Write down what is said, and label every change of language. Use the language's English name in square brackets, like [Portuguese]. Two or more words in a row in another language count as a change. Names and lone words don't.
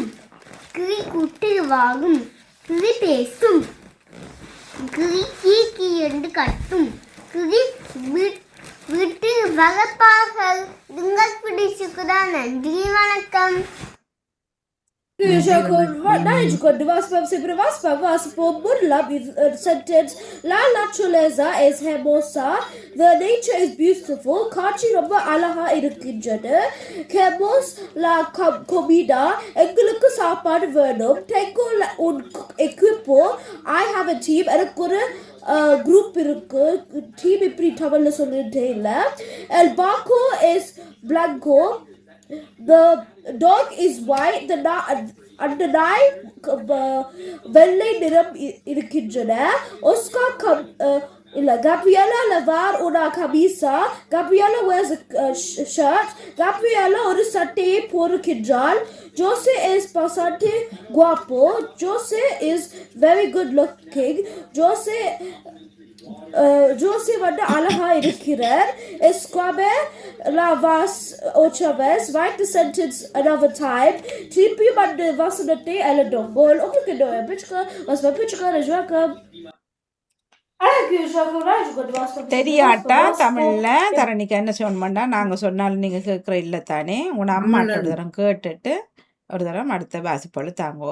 [Tamil] கிளி கூட்டு வாகும், கிளி பேசும், கிளி கீ என்று கட்டும், கிளி வீட்டில் வளர்ப்பார்கள். நீங்கள் பிடிச்சிருக்குதான். நன்றி, வணக்கம். [Spanish] Sentence La naturaleza es hermosa. [English] The nature is beautiful. [Tamil] காட்சி ரொம்ப அழகா இருக்கின்றது. [Spanish] Queremos la comida. [Tamil] எங்களுக்கு சாப்பாடு வேணும். [Spanish] Tengo un equipo. [English] I have a team. [Tamil] எனக்கு ஒரு group இருக்கு. டீம் இப்படி தமிழ்ல சொல்லிட்டே இல்ல. [Spanish] El barco es blanco. [English] The dog is white. [Tamil] அந்த நாய் வெள்ளை நிறம் இருக்கின்றன. ஒஸ்கார் இல்ல [Spanish] Gabriela lavar una camisa. [English] Gabriela wears a shirt. Gabriela [Tamil] ஒரு சட்டையை போடுகின்றாள். [Spanish] Jose es bastante guapo. [English] Jose is very good looking. [Tamil] Jose வந்து அழகா இருக்கிறார். [Spanish] Escribe lavas otra vez. [English] Write the sentence another time. [Tamil] திருப்பி வந்து வசனத்தை எழுதும். உங்களுக்கு என்ன பிடிச்சிருக்கா? வாசிப்பா பிடிச்சிருக்கா? ரஜ்வாக்கம் தெரியாட்டா தமிழ்ல தரணிக்கு என்ன சொல்லணும்டா, நாங்க சொன்னாலும் நீங்க கேட்குற இல்லை தானே. உன் அம்மாட்ட ஒரு தரம் கேட்டுட்டு ஒரு தரம் அடுத்த வாசிப்பொழு தாங்கோ.